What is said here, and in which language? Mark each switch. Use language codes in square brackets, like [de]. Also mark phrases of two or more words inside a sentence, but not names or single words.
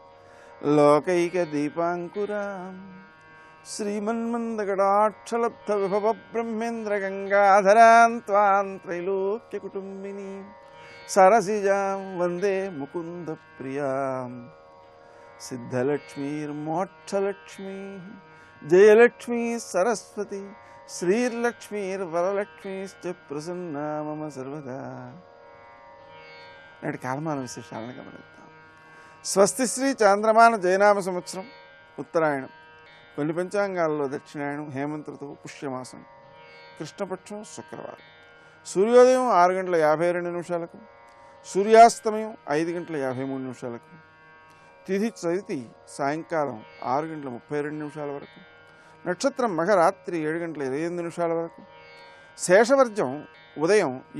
[sa] लोकैकदीपाङ्कुराम् श्रीमन्मन्दगडाक्षलब्धविभवब्रह्मेन्द्रगङ्गाधरां त्वां त्रैलोक्यकुटुम्बिनीं सरसिजां वन्दे मुकुन्दप्रियां सिद्धलक्ष्मीर्मोक्षलक्ष्मीः जयलक्ष्मी सरस्वती श्रीर्लक्ष्मीर्वरलक्ष्मीश्च प्रसन्ना मम सर्वदा। [te] నేటి కాలమాన విశేషాలను గమనిద్దాం. స్వస్తి శ్రీ చాంద్రమాన జయనామ సంవత్సరం ఉత్తరాయణం, కొన్ని పంచాంగాల్లో దక్షిణాయనం, హేమంత ఋతువు, పుష్యమాసం, కృష్ణపక్షం, శుక్రవారం. సూర్యోదయం 6:52 సూర్యాస్తమయం 5:53 తిథి చవితి సాయంకాలం 6:32 వరకు, నక్షత్రం మఘరాత్రి 7:28 వరకు, శేషవర్జం ఉదయం